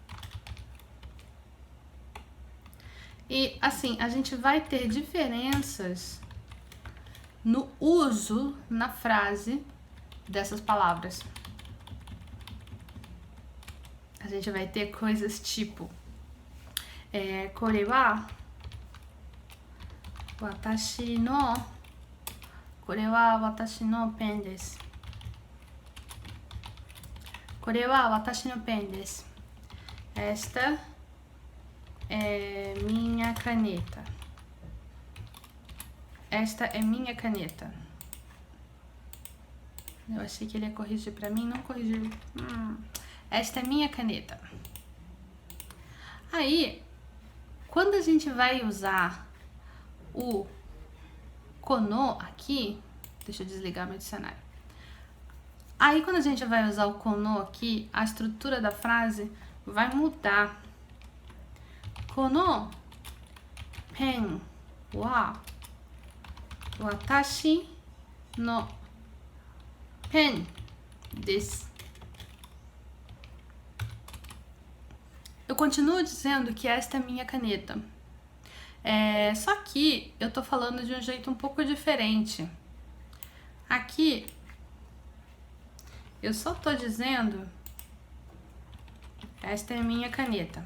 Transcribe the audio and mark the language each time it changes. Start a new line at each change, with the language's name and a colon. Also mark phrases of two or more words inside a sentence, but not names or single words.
Portuguese: E assim, a gente vai ter diferenças no uso na frase dessas palavras. A gente vai ter coisas tipo
Japanese: これは私のペンです. これは私のペンです.
Portuguese: Esta é minha caneta. Esta é minha caneta. Eu achei que ele ia corrigir pra mim, não corrigiu. Esta é minha caneta. Aí, quando a gente vai usar o kono aqui, deixa eu desligar meu dicionário. Aí, quando a gente vai usar o kono aqui, a estrutura da frase vai mudar.
Japanese: このペンは私のペンです.
Portuguese: Eu continuo dizendo que esta é minha caneta. Só que eu tô falando de um jeito um pouco diferente. Aqui, eu só tô dizendo esta é minha caneta.